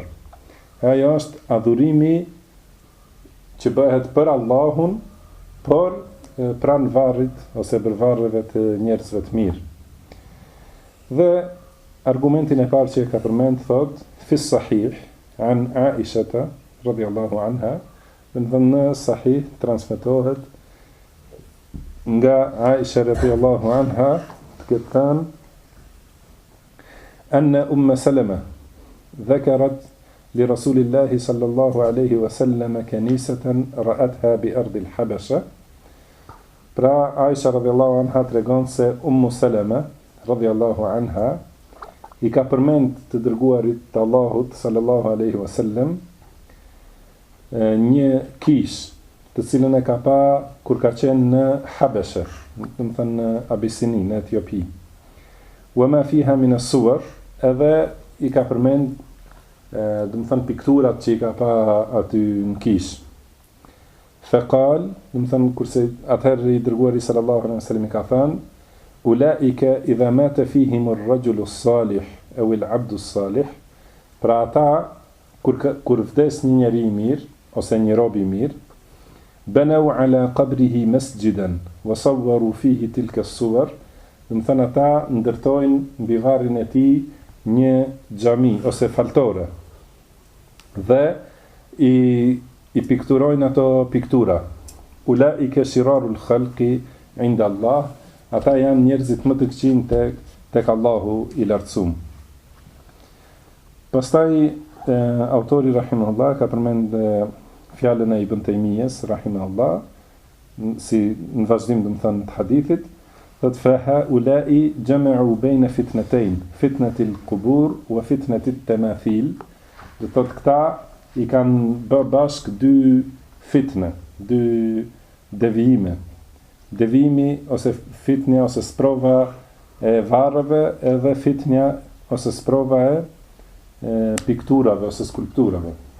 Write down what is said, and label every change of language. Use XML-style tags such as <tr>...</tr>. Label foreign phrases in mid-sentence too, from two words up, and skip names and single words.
<sq>Ajo është adhurimi që bëhet për Allahun, por pranë varrit ose për varreve të njerëzve të mirë. Dhe argumentin e parë që e ka përmend thot</sq> <ar>في صحيح عن عائشة رضي الله عنها,</ar> <sq>në sahih transmetohet nga Aisha</sq> <ar>رضي الله عنها</ar> <sq>që thënë</sq> <ar>أن سلمة ذكرت لرسول الله صلى الله عليه وسلم كنيسة رأتها بأرض الحبشة.</ar> <sq>Pra Aisha</sq> <ar>رضي الله عنها</ar> <sq>tregon se Salama</sq> <ar>رضي الله عنها</ar> <sq>i ka përmend të dërguarit të Allahut</sq> <ar>صلى الله عليه وسلم</ar> <sq>një kish të cilën e ka pa kur ka qenë në Habeshe, do të thënë në Abisini, në Etiopi.</sq> <ar>وما فيها من الصور,</ar> <sq>edhe i ka përmend do të thënë pikturat që i ka pa aty në kish. Faqal, do të thënë kurse atëherë i dërguari</sq> <ar>صلى الله عليه وسلم</ar> <sq>i ka thënë ulaika</sq> <ar>إذا مات فيهم الرجل الصالح أو العبد الصالح,</ar> <sq>pra ata kur vdes një njeri i mirë ose një rob i mirë,</sq> <ar>بنوا على قبره مسجدا وصوروا فيه تلك الصور,</ar> <sq>do të thënë ata ndërtojnë mbi varrin e tij një xhami ose faltore dhe i pikturojnë ato piktura.</sq> <ar>أولئك شرار الخلق عند الله,</ar> <sq>ata janë njerëzit më të këqinj tek Allahu i lartësuar. Pastaj autori rahimahullah ka përmend fjalën e Ibn Taymiyes rahimahullah, si në vazhdim do të thënë të hadithit, thot</sq> <ar>فهؤلاء جمعوا بين فتنتين فتنة القبور وفتنة التماثيل.</ar> <sq>Do thot këta i kanë bërë bashk dy fitne, dy devijime. Devimi ose fitnja ose sprova e varreve, edhe fitnja ose sprova e pikturave ose skulpturave.</sq>